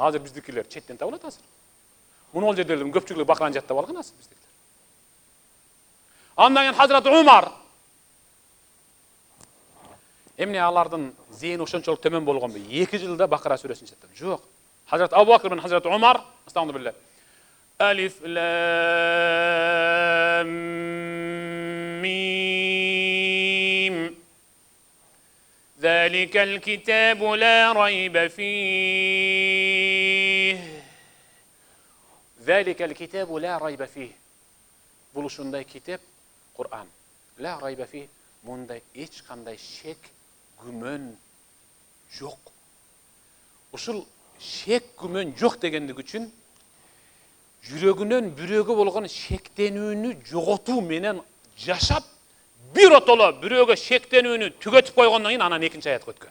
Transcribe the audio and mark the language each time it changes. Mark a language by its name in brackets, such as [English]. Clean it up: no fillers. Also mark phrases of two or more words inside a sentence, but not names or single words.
[Kyrgyz] Азыр биздикилер четтен табылат азыр. Муну ол жердердин көпчүлүгү бакараны жаттап алган азыр биздикилер. Андан кийин Hazrat Umar. Эмне алардын зейини ошончолук төмөн болгонбу? 2 жылда Бакара сүрөсүн жаттап. Жок. Hazrat Abu Bakr мен Hazrat Umar, astagfirullah. [Arabic] ألف لام ميم. ذلك الكتاب لا ريب فيه. ذلك الكتاب لا ريب فيه. [Kyrgyz] Bul ушундай kitap Kur'an. [Arabic] لا ريب فيه. [Kyrgyz] Мындай эч кандай шек, күмөн жок. Ушул шек, күмөн жок дегендик үчүн жүрөгүнөн бүрөөгө болгон шектенүүнү жоготуу менен жашап, бир отоло бүрөөгө шектенүүнү түгөтүп койгондон кийин анан экинчи аятка өткөн.